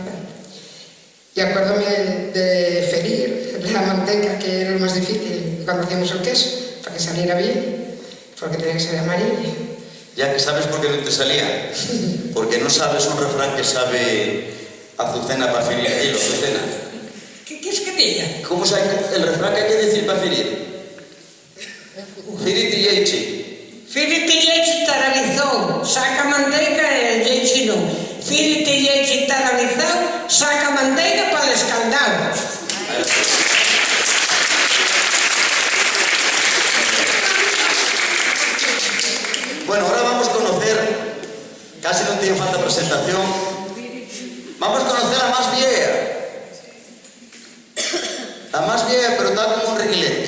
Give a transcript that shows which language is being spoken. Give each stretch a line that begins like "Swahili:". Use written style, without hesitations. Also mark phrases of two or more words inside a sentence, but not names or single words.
Spanish: Y acuérdome de ferir la manteca, que era lo más difícil cuando hacíamos el queso, para que saliera bien, porque tenía que ser amarilla. Ya que sabes por qué no te salía. Porque no sabes un refrán que sabe Azucena para ferir. Dilo, Azucena. ¿Qué quieres que diga? ¿Cómo sabe el refrán que hay que decir para ferir?
Asturian: Firiti yechi. Firite yechi taravizou, saca manteiga e yechi non. Firite yechi taravizou, saca manteiga
Spanish: para el escaldado. Bueno, ahora vamos a conocer, casi no tiene falta presentación, vamos a conocer a la más vieja. La más vieja, pero está como un reguilete.